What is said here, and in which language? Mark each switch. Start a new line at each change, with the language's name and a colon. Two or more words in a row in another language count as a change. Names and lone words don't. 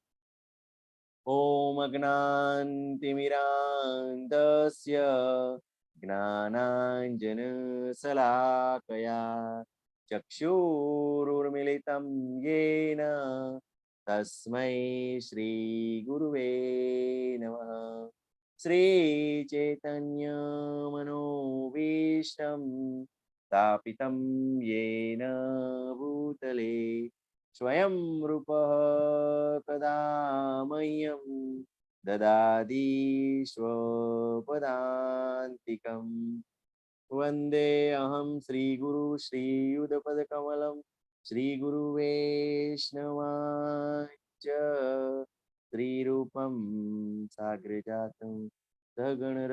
Sanskrit: ઓમ અજ્ઞાનતિમિરાન્ધસ્ય જ્ઞાનાંજન શલાકયા ચક્ષુરુર્મિલિતમ યેન તસ્મૈ શ્રી ગુરુવે નમઃ. શ્રી ચૈતન્ય મનોભીષ્ટં સ્થાપિतं येन भूतले स्वयं रूपः कदा मह्यं ददाति स्वपदान्तिकं. वन्दे अहं श्रीगुरु श्रीयुतपदकमलं श्रीगुरुवैष्णवांश्च श्रीरूपं साग्रजातं सगण